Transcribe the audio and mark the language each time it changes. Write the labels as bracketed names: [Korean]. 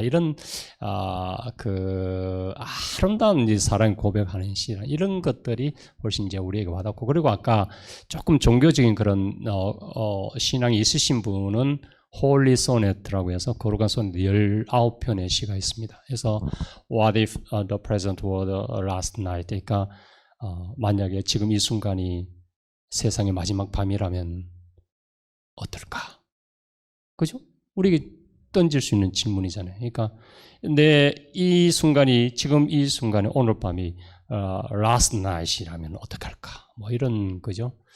[Korean] 이런 그 아름다운 사랑 고백하는 시 이런 것들이 훨씬 이제 우리에게 와닿고 그리고 아까 조금 종교적인 그런 신앙이 있으신 분은 홀리 소넷이라고 해서 거룩한 소넷 19편의 시가 있습니다. 그래서 [English] What if the present were the last night? [Korean] 그러니까 만약에 지금 이 순간이 세상의 마지막 밤이라면 어떨까? 그죠? 우리에게 던질 수 있는 질문이잖아요. 그러니까 이 순간이 지금 이 순간에 오늘 밤이 [English] last night [Korean] 이라면 어떡할까? 뭐 이런 거죠.